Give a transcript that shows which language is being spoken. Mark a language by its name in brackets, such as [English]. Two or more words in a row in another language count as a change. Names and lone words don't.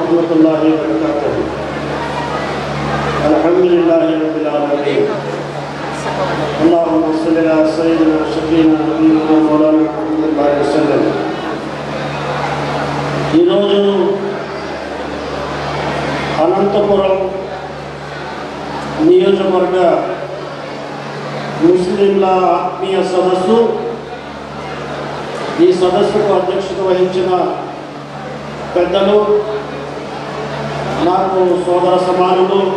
[Arabic] ورحمة الله وبركاته. الحمد لله رب العالمين. اللهم صل على سيدنا شفيعنا نبينا مولانا محمد وسلم. [Telugu] ఈ రోజు అనంతపురం నియోజకవర్గ ముస్లింల ఆత్మీయ సదస్సు, ఈ సదస్సుకు అధ్యక్షత వహించిన పెద్దలు, నాకు సోదర సమానులు,